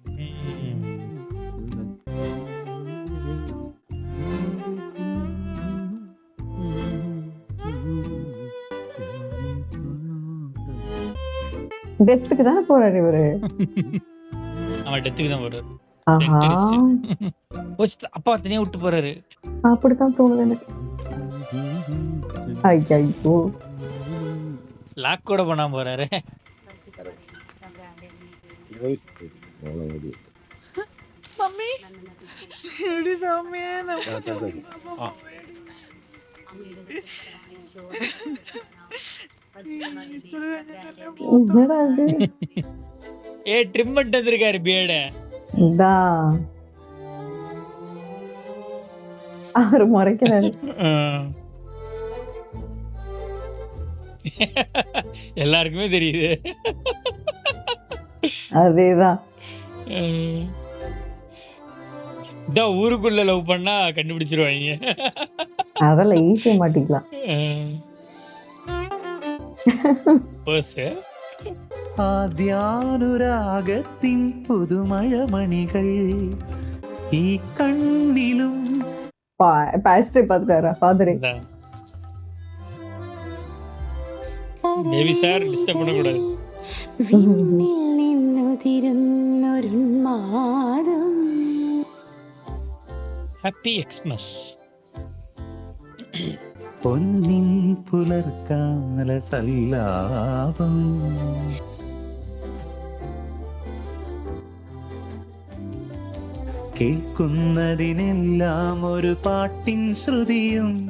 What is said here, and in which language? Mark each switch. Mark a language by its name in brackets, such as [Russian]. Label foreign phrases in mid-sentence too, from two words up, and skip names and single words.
[Tamil] டெத்துக்கு தானே போறாரு இவரு. அவன் டெத்துக்கு தான் போறாரு. ஆஹா, அப்பா தனியா விட்டு போறாரு. அப்படித்தான் தோணுது எனக்கு. ஐயோ, லாக் கூட பண்ணாம போறாரு. [Malayalam] മമ്മി എടി സൗമ്യ [Tamil] என்னடா இது? ட்ரிம் பண்ணிட்டு வந்திருக்காரு பியர்ட. இந்தா அவர் முறைக்கிறாரு. எல்லாருக்குமே தெரியுது. அதேதான். இதான் ஊருக்குள்ள லவ் பண்ணா கண்டுபிடிச்சிருவாங்க. அதெல்லாம் ஈஸியா மாட்டிக்கலாம். [Malayalam] ആദ്യാനുരാഗത്തിൻ പുതുമഴമണികൾ ഈ കണ്ണിലും [Tamil] பாஸ்டர் பாத்துட்டாரா ஃபாதரே? ബേബി സാർ ഡിസ്റ്റർബ് பண்ணக்கூடாது. [English] Happy Xmas. [Malayalam] പൊന്നിൻ പുലർക്കാല സല്ലാപം കേൾക്കുന്നതിനെല്ലാം ഒരു പാട്ടിൻ ശ്രുതിയും